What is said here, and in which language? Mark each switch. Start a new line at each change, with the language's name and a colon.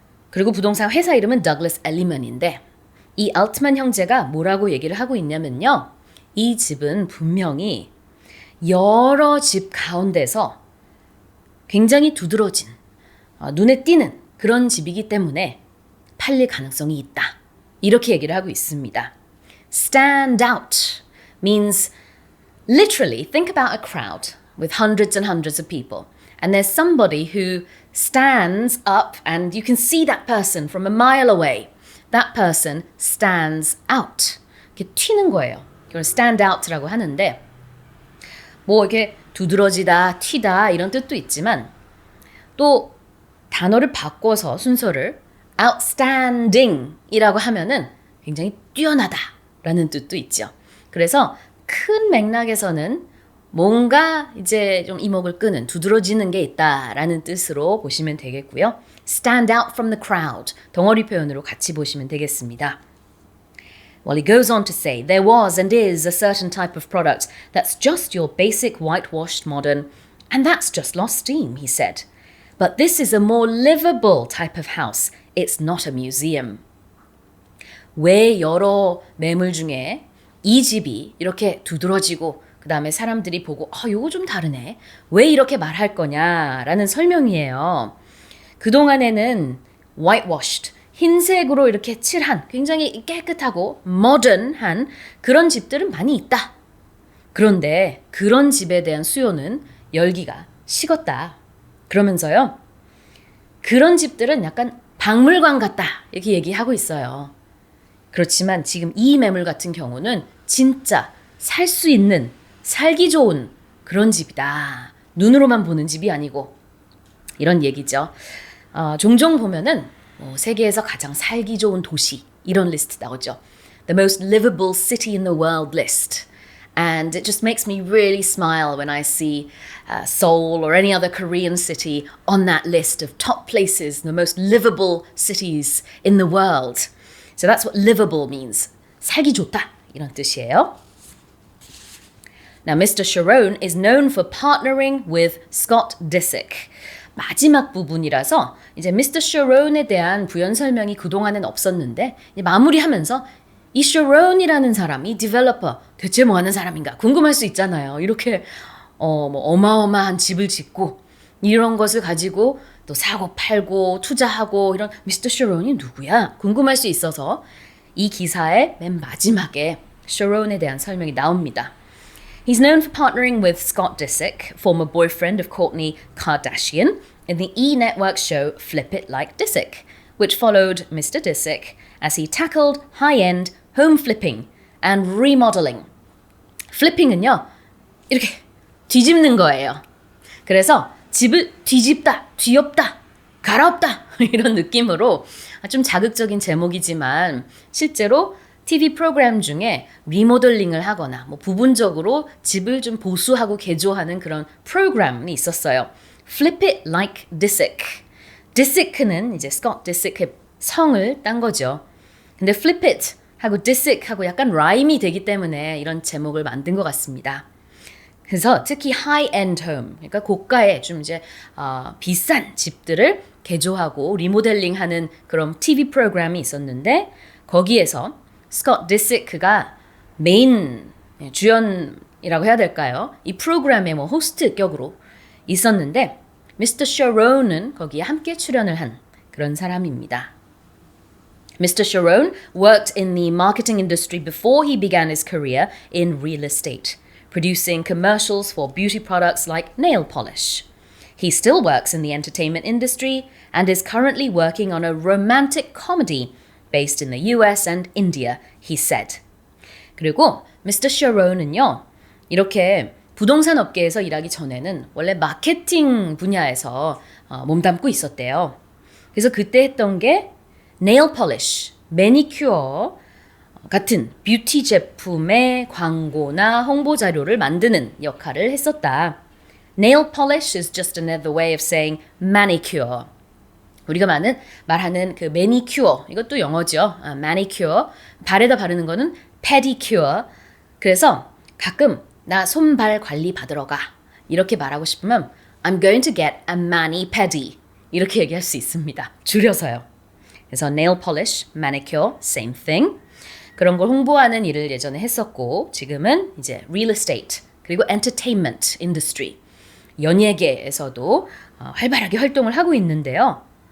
Korean: 그리고 부동산 회사 이름은 Douglas Elliman인데 이 알트만 형제가 뭐라고 얘기를 하고 있냐면요. 이 집은 분명히 여러 집 가운데서 굉장히 두드러진 눈에 띄는 그런 집이기 때문에 팔릴 가능성이 있다. 이렇게 얘기를 하고 있습니다.
English: Stand out means literally think about a crowd with hundreds and hundreds of people and there's somebody who stands up and you can see that person from a mile away. That person stands out.
Korean: 이렇게 튀는 거예요. 이걸 stand out라고 하는데 뭐 이렇게 두드러지다, 튀다 이런 뜻도 있지만 또 단어를 바꿔서 순서를 outstanding 이라고 하면은 굉장히 뛰어나다 라는 뜻도 있죠. 그래서 큰 맥락에서는 뭔가 이제 좀 이목을 끄는 두드러지는 게 있다라는 뜻으로 보시면 되겠고요.
English: Stand out from the crowd
Korean: 덩어리 표현으로 같이 보시면 되겠습니다.
English: Well, he goes on to say, there was and is a certain type of product that's just your basic whitewashed modern, and that's just lost steam, he said. But this is a more livable type of house. It's not a museum.
Korean: 왜 여러 매물 중에 이 집이 이렇게 두드러지고 그 다음에 사람들이 보고 요거 좀 다르네. 왜 이렇게 말할 거냐라는 설명이에요. 그동안에는 whitewashed, 흰색으로 이렇게 칠한 굉장히 깨끗하고 modern한 그런 집들은 많이 있다. 그런데 그런 집에 대한 수요는 열기가 식었다. 그러면서요. 그런 집들은 약간 박물관 같다. 이렇게 얘기하고 있어요. 그렇지만 지금 이 매물 같은 경우는 진짜 살 수 있는 살기 좋은 그런 집이다. 눈으로만 보는 집이 아니고 이런 얘기죠. 종종 보면은 세계에서 가장 살기 좋은 도시 이런 리스트 나오죠.
English: The most livable city in the world list. And it just makes me really smile when I see Seoul or any other Korean city on that list of top places, the most livable cities in the world. So that's what livable means.
Korean: 살기 좋다 이런 뜻이에요.
English: Now, Mr. Sharon is known for partnering with Scott Disick.
Korean: 마지막 부분이라서 이제 Mr. Sharon에 대한 부연 설명이 그동안은 없었는데 마무리하면서 이 Sharon이라는 사람이 디벨로퍼 대체 뭐 하는 사람인가 궁금할 수 있잖아요. 이렇게 어마어마한 집을 짓고 이런 것을 가지고 또 사고 팔고 투자하고 이런 Mr. Sharon이 누구야? 궁금할 수 있어서 이 기사의 맨 마지막에 Sharon에 대한 설명이 나옵니다.
English: He's known for partnering with Scott Disick, former boyfriend of Kourtney Kardashian, in the E! Network show Flip It Like Disick, which followed Mr. Disick as he tackled high-end home flipping and remodeling.
Korean: flipping은요, 이렇게 뒤집는 거예요. 그래서 집을 뒤집다, 뒤엎다, 갈아엎다 이런 느낌으로 좀 자극적인 제목이지만 실제로 TV 프로그램 중에 리모델링을 하거나 뭐 부분적으로 집을 좀 보수하고 개조하는 그런 프로그램이 있었어요.
English: Flip it like Disick.
Korean: Disick는 이제 스콧 디시크의 성을 딴 거죠. 근데 Flip it 하고 Disick 하고 약간 라임이 되기 때문에 이런 제목을 만든 것 같습니다. 그래서 특히 high-end home, 그러니까 고가의 좀 이제 비싼 집들을 개조하고 리모델링하는 그런 TV 프로그램이 있었는데 거기에서 스콧 디시크가 메인 주연이라고 해야 될까요? 이 프로그램의 뭐 호스트 격으로 있었는데 미스터 셔론은 거기에 함께 출연을 한 그런 사람입니다.
English: Mr. Sharon worked in the marketing industry before he began his career in real estate, producing commercials for beauty products like nail polish. He still works in the entertainment industry and is currently working on a romantic comedy based in the US and India, he said.
Korean: 그리고 Mr. Sharon은요, 이렇게 부동산 업계에서 일하기 전에는 원래 마케팅 분야에서 몸담고 있었대요. 그래서 그때 했던 게 네일 폴리쉬, 매니큐어 같은 뷰티 제품의 광고나 홍보 자료를 만드는 역할을 했었다.
English: Nail polish is just another way of saying manicure.
Korean: 우리가 말하는 그 매니큐어, 이것도 영어죠. manicure. 발에다 바르는 거는 pedicure. 그래서 가끔 나 손발 관리 받으러 가. 이렇게 말하고 싶으면
English: I'm going to get a mani-pedi.
Korean: 이렇게 얘기할 수 있습니다. 줄여서요. 그래서
English: nail polish, manicure, same thing.
Korean: 그런 걸 홍보하는 일을 예전에 했었고 지금은 이제 real estate 그리고 entertainment industry 연예계에서도 활발하게 활동을 하고 있는데요.